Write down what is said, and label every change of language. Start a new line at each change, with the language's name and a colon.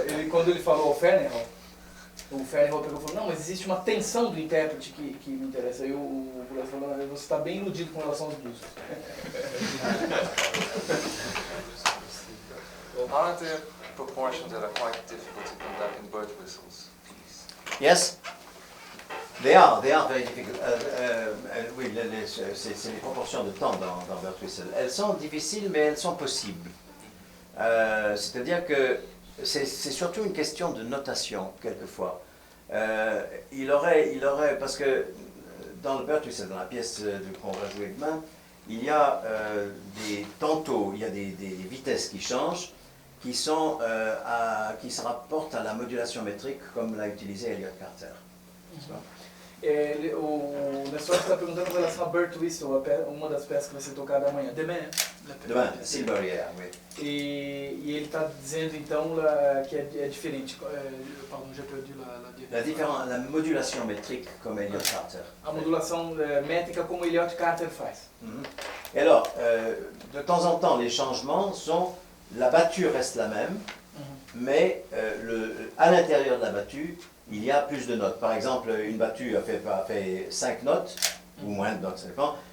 Portuguese: Quando ele falou ao Ferneyhough, o Ferneyhough pegou e falou, não, mas existe uma tensão do intérprete que me interessa. Aí o Boulez falou, não, você está bem iludido com relação aos músicos.
English: Are there proportions that are quite difficult to conduct in bird whistles? Yes, they are very difficult.
French: Oui, c'est les proportions de temps dans Bird Whistle. Elles sont difficiles, mais elles sont possibles. C'est-à-dire que c'est surtout une question de notation, quelquefois. Il aurait, parce que dans le Bird Whistle, dans la pièce qu'on va jouer demain, il y a tantôt, il y a des vitesses qui changent, qui se rapportent à la modulation métrique comme l'a utilisé Elliott Carter.
Portuguese: O Nestor está perguntando em relação a Bird Whistle, uma das peças que vai ser tocada amanhã.
French: Demain, Silver, yeah, oui.
Portuguese: E ele está dizendo então que é diferente.
French: Pardon, j'ai perdu la modulation métrique comme Elliott Carter.
Portuguese: A modulação métrica como Elliott Carter faz.
French: Et alors, de temps en temps, les changements sont, la battue reste la même, mais à l'intérieur de la battue, il y a plus de notes. Par exemple, une battue a fait 5 notes, ou moins de notes, ça dépend,